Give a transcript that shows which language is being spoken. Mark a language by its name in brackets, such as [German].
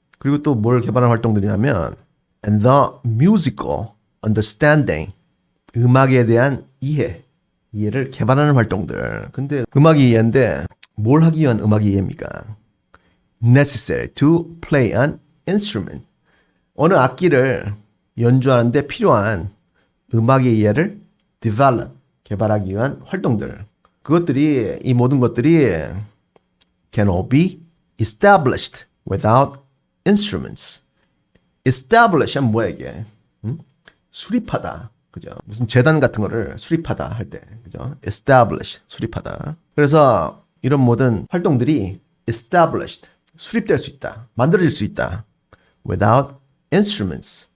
[Korean] 그리고 또 뭘 개발하는 활동들이냐면 [English] and the musical understanding, [Korean] 음악에 대한 이해를 개발하는 활동들. 근데 음악이 이해인데 뭘 하기 위한 음악이 이해입니까? [English] necessary to play an instrument. [Korean] 어느 악기를 연주하는데 필요한 음악의 이해를 develop, 개발하기 위한 활동들. 그것들이, 이 모든 것들이 [English] can all be established without instruments. [Korean] establish 하면 뭐야 이게? 수립하다. 그죠? 무슨 재단 같은 거를 수립하다 할 때. 그죠? establish, 수립하다. 그래서 이런 모든 활동들이 established, 수립될 수 있다. 만들어질 수 있다. [English] without instruments.